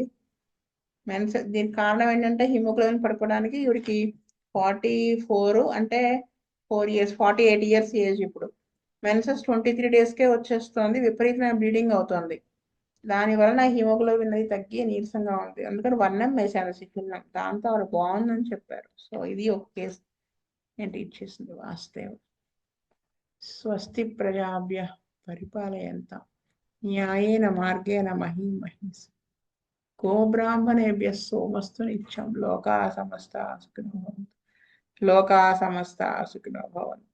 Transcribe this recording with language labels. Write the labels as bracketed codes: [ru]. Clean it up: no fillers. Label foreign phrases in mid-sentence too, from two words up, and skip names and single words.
[te] దీనికి కారణం ఏంటంటే హీమోగ్లోబిన్ పడిపోవడానికి ఇవిడికి 44, అంటే [en] 4 years, 48 years [te] ఏజ్. ఇప్పుడు మెన్సెస్ 23 daysకే వచ్చేస్తుంది, విపరీతమైన బ్లీడింగ్ అవుతుంది. దానివల్ల నా హీమోగ్లోబిన్ అది తగ్గి నీరసంగా ఉంది. అందుకని 1M వేసాను సిఫిలినం. దాంతో ఆవిడ బాగుందని చెప్పారు. సో ఇది ఒక కేసు నేను టీచ్ చేసింది. వాస్తవం. [sa] స్వస్తి ప్రజాభ్య పరిపాలయంతాం న్యాయేన మార్గేణ మహీం మహీస్ గోబ్రాహ్మణేభ్యः సోమస్తు నిత్యం. లోకా సమస్తాః సుఖినో భవంతు. లోకా సమస్తాః సుఖినో భవంతు.